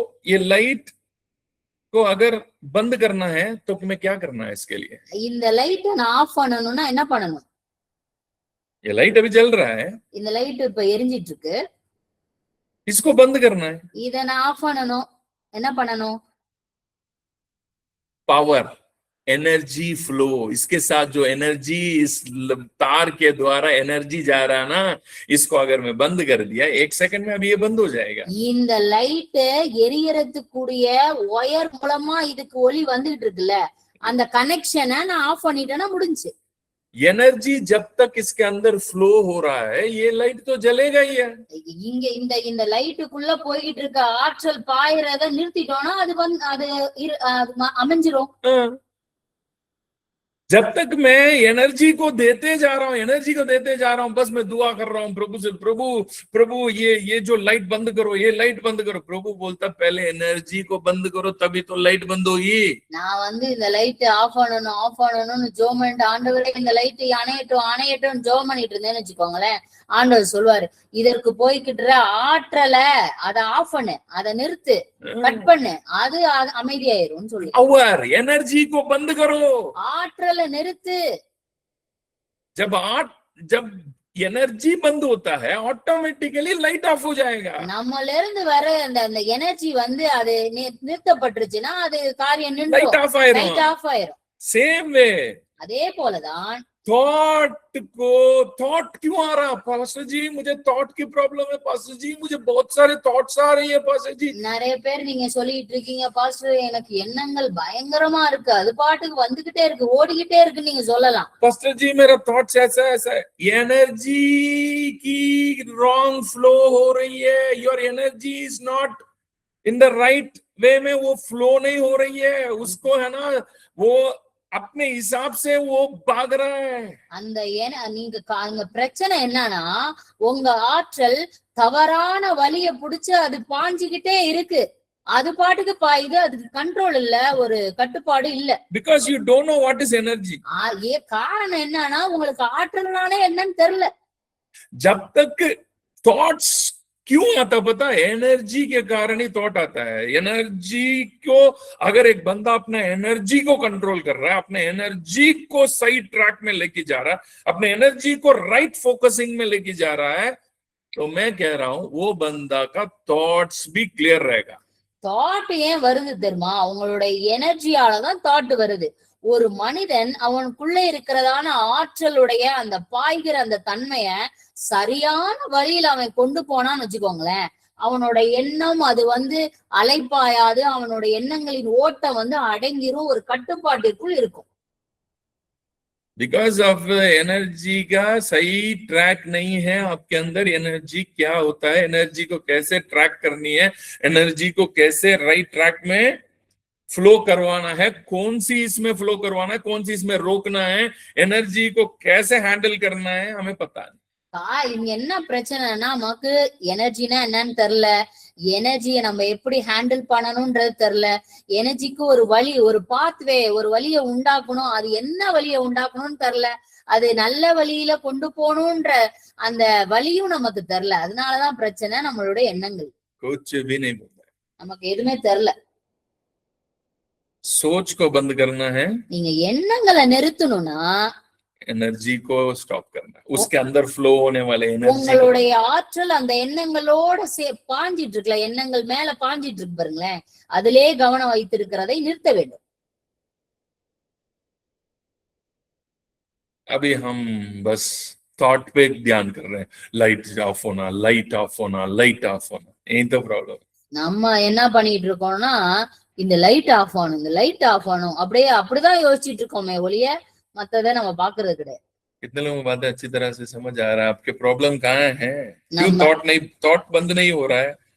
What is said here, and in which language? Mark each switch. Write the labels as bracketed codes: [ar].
[hi] ये लाइट को अगर बंद करना है तो तुम्हें क्या करना है इसके लिए. [ta] இந்த லைட்டை நான் ஆஃப் பண்ணணும்னா என்ன பண்ணணும். [hi] ये लाइट अभी जल रहा है, [ta] இந்த லைட் இப்ப எரிஞ்சிட்டு இருக்கு, [hi] इसको बंद करना है. [ta] இத நான் ஆஃப் பண்ணணும், என்ன பண்ணணும். [hi] पावर, एनर्जी फ्लो, इसके साथ जो एनर्जी इस तार के द्वारा एनर्जी जा रहा है ना, इसको अगर मैं बंद कर दिया 1 सेकंड में अभी ये बंद हो जाएगा. [ta] இந்த லைட் எரியறதுக்குரிய ஒயர் மூலமா இதுக்கு ஒளி வந்துகிட்டு இருக்குல்ல, அந்த கனெக்ஷனை நான் ஆஃப் பண்ணிட்டேன்னா முடிஞ்சு. [hi] एनर्जी जब तक इसके अंदर फ्लो हो रहा है ये लाइट तो जलेगा ही है. [ta] இங்க இந்த லைட்டுக்குள்ள போயிட்டு இருக்க ஆற்றல் பாயறத நிறுத்திட்டோம்னா அது வந்து அது அமைஞ்சிரும். [hi] जब तक मैं एनर्जी को देते जा रहा हूं, बस मैं दुआ कर रहा हूं प्रभु से, प्रभु प्रभु ये जो लाइट बंद करो, ये लाइट बंद करो। प्रभु बोलता पहले एनर्जी को बंद करो, तभी तो लाइट बंद होगी। [ta] நான் வந்து இந்த லைட் ஆஃப் பண்ணணும்னு ஜோம் பண்ணிட்டு ஆண்டவரே இந்த லைட் அணையட்டும் ஜோம் பண்ணிட்டு இருந்தேன்னு வச்சுக்கோங்களேன், ஆண்டவர் சொல்லுவாரு இதற்கு போய்கிட்டு ஆற்றல அதை ஆஃப் பண்ணு, அதை நிறுத்து, கட் பண்ணு, அது அமைதியாயிரும் சொல்லி [hi] पावर एनर्जी को बंद करो। [ta] ஆற்றலை நிறுத்து। [hi] जब एनर्जी बंद होता है ऑटोमेटिकली लाइट ऑफ हो जाएगा। [ta] நம்மள இருந்து வர அந்த எனர்ஜி வந்து அது நிறுத்தப்பட்டுருச்சுன்னா அது காரியம் நின்றும், [en] light off [ta] லைட் ஆஃப் ஆயிரும்। [en] same way [ta] அதே போலதான் [hi] थॉट क्यों आ रहा पास्टर जी, मुझे थॉट की प्रॉब्लम है पास्टर जी, मुझे बहुत सारे थॉट्स आ रही है पास्टर जी। [ta] நிறைய பேர் நீங்க சொல்லிட்டு இருக்கீங்க பாஸ்டர் எனக்கு எண்ணங்கள் பயங்கரமா இருக்கு, அது பாட்டுக்கு வந்துகிட்டே இருக்கு, ஓடிக்கிட்டே இருக்கு நீங்க சொல்லலாம்। [hi] पास्टर जी मेरा थॉट्स ऐसा है, एनर्जी की रॉन्ग फ्लो हो रही है, [en] your energy is not in the right way [hi] में, वो फ्लो नहीं हो रही है, उसको है ना वो अपने हिसाब से वो भाग रहा है। [ta] அந்த நீங்க பிரச்சனை என்னன்னா உங்க ஆற்றல் தவறான வழிய புடிச்சு அது பாஞ்சுகிட்டே இருக்கு, அது பாட்டுக்கு பாயுது, அதுக்கு கண்ட்ரோல் இல்ல, ஒரு கட்டுப்பாடு இல்ல। [en] Because you don't know what is energy. [ta] காரணம் என்னன்னா உங்களுக்கு ஆற்றல்னாலே என்னன்னு தெரியல। [hi] जब तक थॉट्स क्यों आता पता है, एनर्जी के कारण ही थॉट आता है। एनर्जी को अगर एक बंदा अपने एनर्जी को कंट्रोल कर रहा है, अपने एनर्जी को सही ट्रैक में लेके जा रहा है, अपने एनर्जी को राइट फोकसिंग में लेके जा रहा है, तो मैं कह रहा हूं वो बंदा का थॉट्स भी क्लियर रहेगा। [ta] தாட் ஏன் வருது தெரியுமா, அவங்களுடைய எனர்ஜியாலதான் தாட் வருது। ஒரு மனிதன் அவனுக்குள்ள இருக்கிறதான ஆற்றலுடைய அந்த பாய்கிற அந்த தன்மைய சரியான வழியில அவன் கொண்டு போனான்னு வச்சுக்கோங்களேன், அவனோட எண்ணம் அது வந்து அலைப்பாயாது, அவனோட எண்ணங்களின் ஓட்டம் வந்து அடங்கிரும், ஒரு கட்டுப்பாட்டிற்குள் இருக்கும்। [en] because of [hi] एनर्जी का सही ट्रैक नहीं है आपके अंदर। एनर्जी क्या होता है, एनर्जी को कैसे ट्रैक करनी है, एनर्जी को कैसे राइट ट्रैक में फ्लो करवाना है, कौन सी इसमें फ्लो करवाना है, कौन सी इसमें रोकना है, एनर्जी को कैसे हैंडल करना है, हमें पता नहीं। [ta] இங்க என்ன பிரச்சனைனா நமக்கு எனர்ஜினா என்னன்னு தெரியல, எனர்ஜியை நம்ம எப்படி ஹேண்டில் பண்ணணும்ன்றது தெரியல, எனர்ஜிக்கு ஒரு வழி, ஒரு பாத்வே, ஒரு வழியை உண்டாக்கணும், அது என்ன வழியை உண்டாக்கணும்னு தெரியல, அது நல்ல வழியில கொண்டு போகணும்ன்ற அந்த வழியும் நமக்கு தெரியல। அதனாலதான் பிரச்சனை, நம்மளுடைய எண்ணங்கள் நமக்கு எதுவுமே தெரியல। [hi] सोच को बंद करना है, [ta] நீங்க எண்ணங்களை நிறுத்தணும்னா [hi] एनर्जी को स्टॉप करना है, उसके अंदर फ्लो होने वाले एनर्जी [ta] உங்களுடைய ஆற்றல் அந்த எண்ணங்களோட பாஞ்சிட்டு இருக்கல, எண்ணங்கள் மேல பாஞ்சிட்டு இருக்கு பாருங்களேன், அதிலே கவனம் வைத்திருக்கிறதை நிறுத்த வேண்டும்। [hi] अभी हम बस थॉट पे ध्यान कर रहे हैं, लाइट ऑफ होना, लाइट ऑफ होना, लाइट ऑफ होना, यही तो प्रॉब्लम। [ta] நம்ம என்ன பண்ணிட்டு இருக்கோம்னா இந்த லைட் ஆஃப் ஆனும், இந்த லைட் ஆஃப் ஆனும் அப்படிதான் யோசிச்சுட்டு இருக்கோமே ஒழிய மத்ததை நம்ம பாக்குறது கிடையாது। [hi] कितने लोगों को बातें अच्छी तरह से समझ आ रहा है, आपके प्रॉब्लम कहाँ है, क्यों थॉट बंद नहीं हो रहा है।